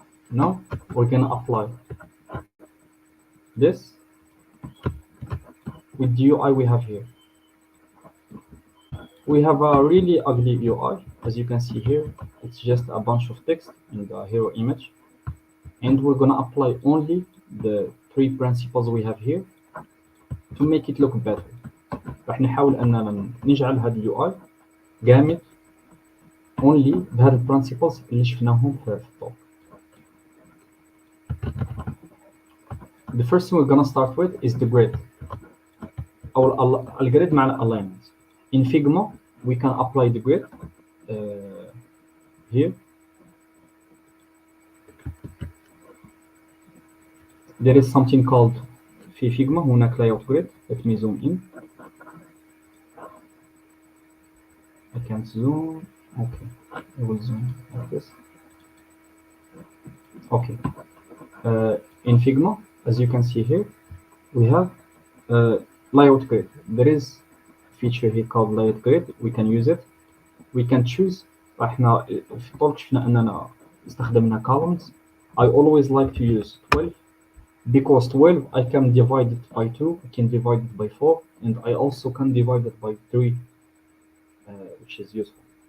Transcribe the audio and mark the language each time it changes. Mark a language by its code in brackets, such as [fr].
[en] Now we're gonna apply this with the UI we have here. We have a really ugly UI, as you can see here. It's just a bunch of text in the hero image, and we're gonna apply only the 3 principles we have here to make it look better. [ar] راح نحاول أننا نجعل هذا اليو اي جامد only بهذا البرنسبلز اللي شفناهم في الطوق. [en] The first thing we're gonna start with is the grid [ar] أو الجريد مع [en] alignment. In Figma we can apply the grid here. There is something called في Figma هناك layout grid. Let me zoom in. I can't zoom. Okay, I will zoom like this. Okay. In Figma, as you can see here, we have layout grid. There is a feature here called layout grid. We can use it. We can choose. [ar] احنا في الطرق شفنا اننا استخدمنا columns. [en] I always like to use 12 because 12 I can divide it by 2, I can divide it by 4, and I also can divide it by 3, which is useful.